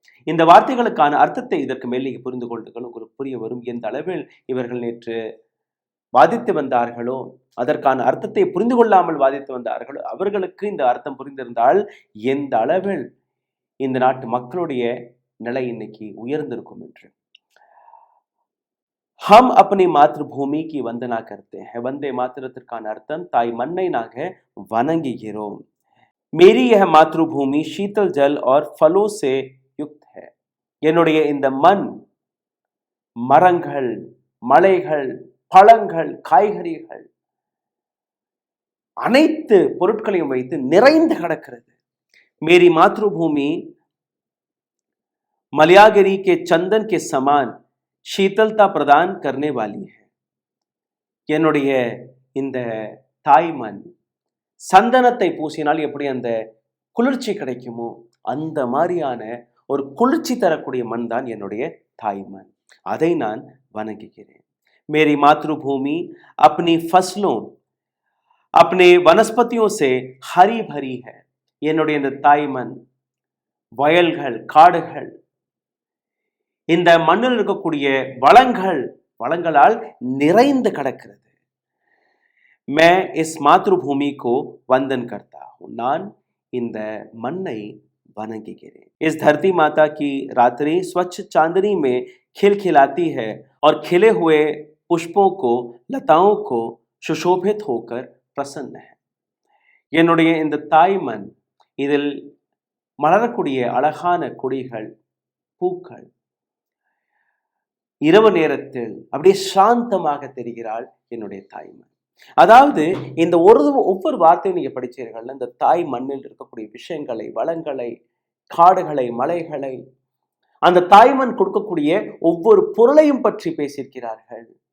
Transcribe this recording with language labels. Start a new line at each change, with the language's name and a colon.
Tamil: இந்த வார்த்தைகளுக்கான அர்த்தத்தை இதற்கு மேல் நீங்கள் புரிந்து கொள்ளுங்கள், உங்களுக்கு புரிய வரும். எந்த அளவில் இவர்கள் நேற்று வாதித்து வந்தார்களோ, அதற்கான அர்த்தத்தை புரிந்து கொள்ளாமல் வாதித்து வந்தார்களோ, அவர்களுக்கு இந்த அர்த்தம் புரிந்திருந்தால் எந்த அளவில் இந்த நாட்டு மக்களுடைய நிலை இன்னைக்கு உயர்ந்திருக்கும் என்று.
Hindi: हम अपनी मातृभूमि की वंदना करते हैं.
Tamil: वंदे मातरத்திற்கான அர்த்தம் தாய் மண்ணை நாங்க வணங்குகிறோம்.
Hindi: मेरी यह मातृभूमि शीतल जल और फलों से युक्त है.
Tamil: என்னுடைய இந்த மண் மரங்கள், மலைகள், பழங்கள், காய்கறிகள் அனைத்து பொருட்களையும் வைத்து நிறைந்து கிடக்கிறது.
Hindi: मेरी मातृभूमि मलयागिरी के चंदन के समान शीतलता प्रदान करने वाली है.
Tamil: என்னுடைய இந்த தாய்மண் சந்தனத்தை பூசினால் எப்படி அந்த குளிர்ச்சி கிடைக்குமோ அந்த மாதிரியான ஒரு குளிர்ச்சி தரக்கூடிய மண் தான் என்னுடைய தாய்மண். அதை நான் வணங்குகிறேன்.
Hindi: मेरी मातृभूमि अपनी फसलों अपने वनस्पतियों से हरी भरी है.
Tamil: என்னுடைய இந்த தாய்மண் வயல்கள் காடுகள் இந்த மண்ணில் இருக்கக்கூடிய வளங்களால் நிறைந்து கிடக்கிறது.
Hindi: मैं इस मातृभूमि को वंदन करता हूं.
Tamil: நான் இந்த மண்ணை वनंगिगिरे.
Hindi: इस धरती माता की रात्रि स्वच्छ चांदनी में खिलखिलाती है और खिले हुए पुष्पों को लताओं को सुशोभित होकर प्रसन्न है.
Tamil: என்னுடைய இந்த தாய்மண் இதில் மலரக்கூடிய அழகான கொடிகள் பூக்கள் இரவு நேரத்தில் அப்படியே சாந்தமாக தெரிகிறாள் என்னுடைய தாய்மண். அதாவது இந்த ஒவ்வொரு வார்த்தையும் நீங்க படிச்சீர்கள், இந்த தாய் மண்ணில் இருக்கக்கூடிய விஷயங்களை, வளங்களை, காடுகளை, மலைகளை, அந்த தாய்மண் கொடுக்கக்கூடிய ஒவ்வொரு பொருளையும் பற்றி பேசியிருக்கிறார்கள்.